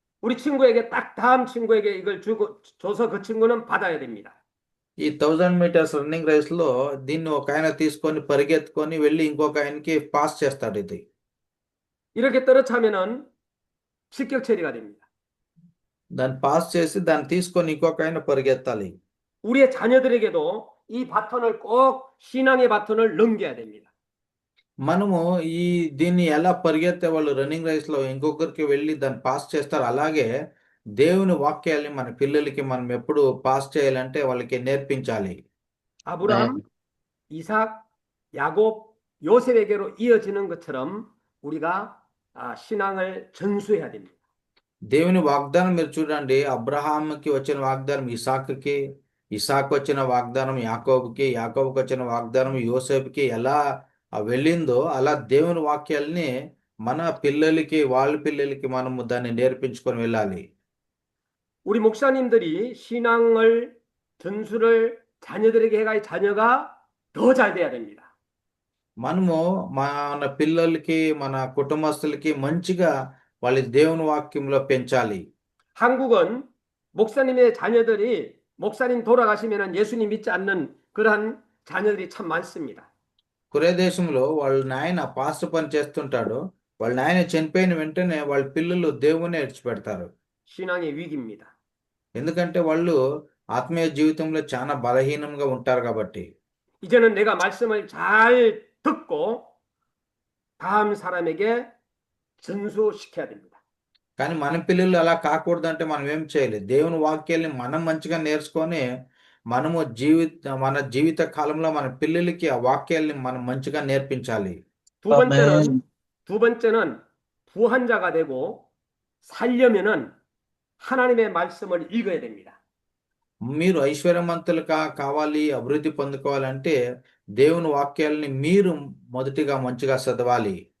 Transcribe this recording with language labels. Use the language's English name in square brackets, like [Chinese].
[Korean] 우리 친구에게 딱 다음 친구에게 이걸 줘서 그 친구는 받아야 됩니다. [Telugu] ఈ 1000 metres running race లో దీన్ని ఒక ఆయన తీసుకొని పరిగెత్తుకొని వెళ్ళి ఇంకొక ఆయనకి పాస్ చేస్తాడు ఇది. [Korean] 이렇게 떨어차면은 실격 처리가 됩니다. [Telugu] దాన్ని పాస్ చేసి దాన్ని తీసుకొని ఇంకొక ఆయన పరిగెత్తాలి. [Korean] 우리의 자녀들에게도 이 바톤을 꼭 신앙의 바톤을 넘겨야 됩니다. [Telugu] మనము ఈ దీన్ని ఎలా పరిగెత్తే వాళ్ళు రన్నింగ్ రేస్ లో ఇంకొకరికి వెళ్ళి దాన్ని పాస్ చేస్తారు, అలాగే దేవుని వాక్యాల్ని మన పిల్లలకి మనం ఎప్పుడు పాస్ చేయాలంటే వాళ్ళకి నేర్పించాలి. [Korean] 아브라함, 이삭, 야곱, 요셉에게로 이어지는 것처럼 우리가 신앙을 전수해야 됩니다. [Telugu] దేవుని వాగ్దానం మీరు చూడండి, అబ్రహాంకి వచ్చిన వాగ్దానం ఇసాకుకి, ఇసాకు వచ్చిన వాగ్దానం యాకోబుకి, యాకోబుకి వచ్చిన వాగ్దానం యోసేపుకి ఎలా వెళ్ళిందో అలా దేవుని వాక్యాల్ని మన పిల్లలకి, వాళ్ళ పిల్లలకి మనము దాన్ని నేర్పించుకొని వెళ్ళాలి. [Korean] 우리 목사님들이 신앙을 전수를 자녀들에게 해가 자녀가 더 잘 돼야 됩니다. [Telugu] మనము మన పిల్లలకి, మన కుటుంబస్తులకి మంచిగా వాళ్ళ దేవుని వాక్యంలో పెంచాలి. [Korean] 한국은 목사님의 자녀들이 목사님 돌아가시면 예수님 믿지 않는 그러한 자녀들이 참 많습니다. [Telugu] కొరియా దేశంలో వాళ్ళ నాయన పాస్టర్ పని చేస్తుంటాడు, వాళ్ళ నాయన చనిపోయిన వెంటనే వాళ్ళ పిల్లలు దేవుని విడిచిపెడతారు. [Korean] 신앙의 위기입니다. [Telugu] ఎందుకంటే వాళ్ళు ఆత్మీయ జీవితంలో చాలా బలహీనంగా ఉంటారు కాబట్టి. [Korean] 이제는 내가 말씀을 잘 듣고 다음 사람에게 전수시켜야 됩니다. [Telugu] కానీ మన పిల్లలు అలా కాకూడదంటే మనం ఏం చేయాలి? దేవుని వాక్యాల్ని మనం మంచిగా నేర్చుకొని మనము మన జీవిత కాలంలో మన పిల్లలకి ఆ వాక్యాల్ని మనం మంచిగా నేర్పించాలి. [Korean] 두 번째는 부한자가 되고 살려면은 하나님의 말씀을 읽어야 됩니다. [Telugu] మీరు ఐశ్వర్యవంతులుగా కావాలి, అభివృద్ధి పొందుకోవాలంటే దేవుని వాక్యాలని మీరు మొదటిగా మంచిగా చదవాలి.